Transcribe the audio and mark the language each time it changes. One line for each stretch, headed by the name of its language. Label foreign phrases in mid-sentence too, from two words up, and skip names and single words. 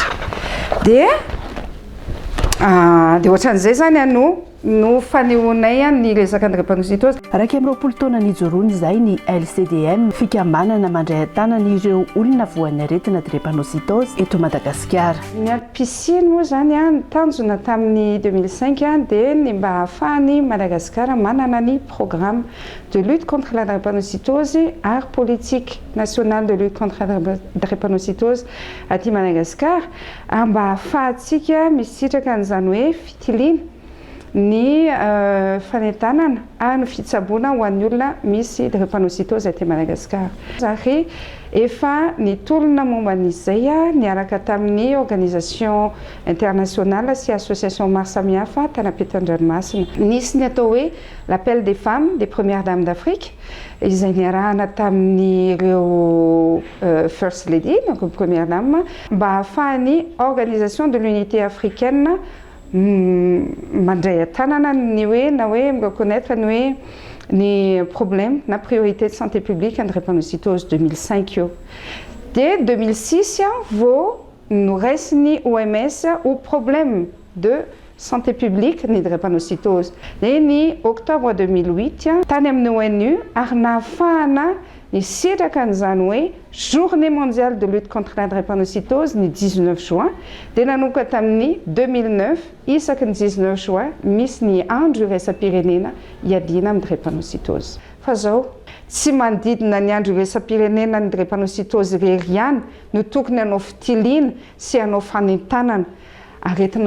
Malagasy: Dia ohatran'izay zany no fanehoanay ny resaka drépanocytose. Raika amin'ny 20 taona nijoroany izay ny LCDM fikambanana mandray an-tanana ireo olona voan'ny aretina drépanocytose eto Madagasikara. Ny piscine moa zany ny tanjona tamin'ny 2005 dia ny mba ahafahany Madagasikara manana ny
French: programme de lutte contre la drépanocytose
Malagasy: ary
French: politique nationale de lutte contre la drépanocytose
Malagasy: aty Madagasikara, mba ahafahantsika misitraka an'izany hoe fitiliana ny fanentanana ary ny fitsaboana ho an'ny olona misy drépanocytose aty Madagasikara. Zary efa nitolona momba an'izay niaraka tamin'ny
French: organisation internationale
Malagasy: sy association maro samihafa tanapetan-dranomasina. Nisy ny atao hoe
French: l'appel des femmes des premières dames d'Afrique,
Malagasy: izay niarahana tamin'ny ireo
English: first lady,
French: donc première dame,
Malagasy: mba ahafahany
French: organisation de l'unité africaine
Malagasy: mandray an-tanana ny hoe na hoe reconnaître ny hoe ny problème na
French: priorité de santé publique en drépanocytose
Malagasy: 2005 io. Dia 2006 vao noraisiny OMS
French: au problème de santé publique
Malagasy: ny drépanocytose. Dia ny octobre 2008 tany amin'ny ONU ary nahafahana nisitraka an'izany hoe
French: journée mondiale de lutte contre la drépanocytose
Malagasy: ny 19 juin, dia nanomboka tamin'ny 2009 isaky ny 19 juin misy ny andro iraisam-pirenena iadina amin'ny drépanocytose. Fa zao tsy manodidina ny andro iresa-pirenena ny drepanositôzy reriany no tokony hanao fitiliana sy hanao fanentanana aretina